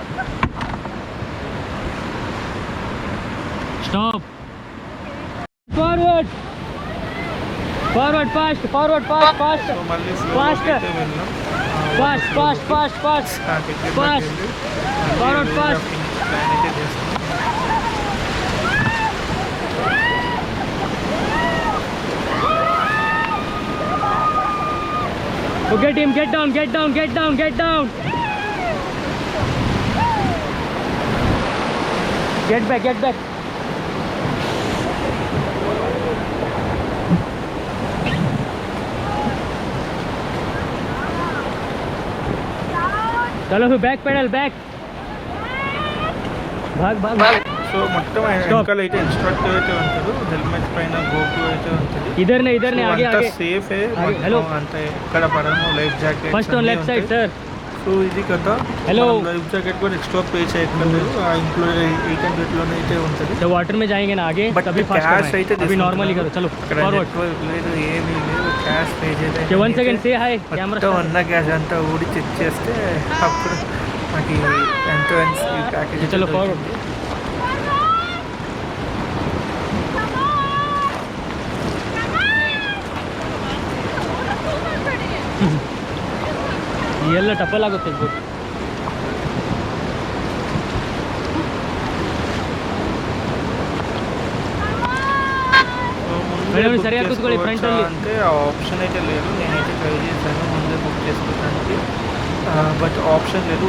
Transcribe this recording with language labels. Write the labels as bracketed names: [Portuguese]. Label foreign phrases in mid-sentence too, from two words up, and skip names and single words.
[English] स्टॉप. forward. forward fast. forward fast. fast. fast. fast. fast. fast. fast. fast. forward fast. Okay team, get down, get down, get down, get down. Get back, get back. [Hindi] चलो फिर [English] back paddle back. [Hindi] भाग भाग भाग. [Telugu] సో మొత్తం వెనకాల అయితే ఇన్స్ట్రక్టర్ అయితే ఉంటారు. హెల్మెట్ పైన గోప్రో అయితే ఉంటుంది. [Hindi] इधर ने आगे आगे. [Telugu] సేఫ్. [Hindi] हेलो [Telugu] అంటే ఎక్కడ పడము. [English] life jacket first on left side sir. [Telugu] సో ఇది కదా. [Hindi] हेलो. [English] life jacket [Telugu] కూడా [English] extra pay [Telugu] చేయక్కర్లేదు. ఇంక్లూడ్ 800 లోనే అయితే ఉంటుంది. [Hindi] तो वाटर में जाएंगे ना आगे तभी फास्ट करना है. अभी नॉर्मली करो. चलो फॉरवर्ड. [Telugu] లేదు ఏమీ లేదు. [English] cash pay [Telugu] చేయలేదు. [Hindi] 1 सेकंड से हाय कैमरा. [Telugu] ఉన్న క్యాష్ అంతా ఊడి చెక్ చేస్తే అప్పుడు మనకి ఎంట్రన్స్ ఈ ప్యాకేజ్. [Hindi] चलो फॉरवर्ड. [Kannada] ಎಲ್ಲ ಟಪ್ಪಲ್ ಆಗುತ್ತೆ ಬೋಟ್. [Telugu] మేడం సరిగా కూర్చోండి ఫ్రంట్ లో. అంటే ఆ ఆప్షన్ అయితే లేదు. నేనైతే ట్రై చేశాను ముందే బుక్ చేసుకోవడానికి. బట్ ఆప్షన్ లేదు.